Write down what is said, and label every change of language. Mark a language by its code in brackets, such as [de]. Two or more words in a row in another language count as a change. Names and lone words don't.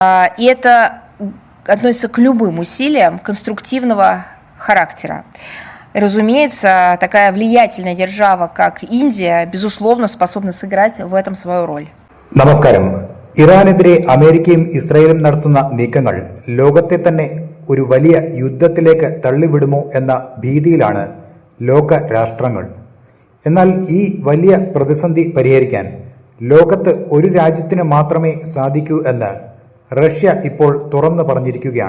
[ru] И это относится к любым усилиям конструктивного характера. Разумеется, такая влиятельная держава, как Индия, безусловно, способна сыграть в этом свою роль. [ml] നമസ്കാരം. ഇറാനെതിരെ അമേരിക്കയും ഇസ്രായേലും നടത്തുന്ന നീക്കങ്ങൾ ലോകത്തെ തന്നെ ഒരു വലിയ യുദ്ധത്തിലേക്ക് തള്ളിവിടുമോ എന്ന ഭീതിയിലാണ് ലോക രാഷ്ട്രങ്ങൾ. എന്നാൽ ഈ വലിയ പ്രതിസന്ധി പരിഹരിക്കാൻ ലോകത്ത് ഒരു രാജ്യത്തിന് മാത്രമേ സാധിക്കൂ എന്ന് റഷ്യ ഇപ്പോൾ തുറന്നു പറഞ്ഞിരിക്കുകയാണ്.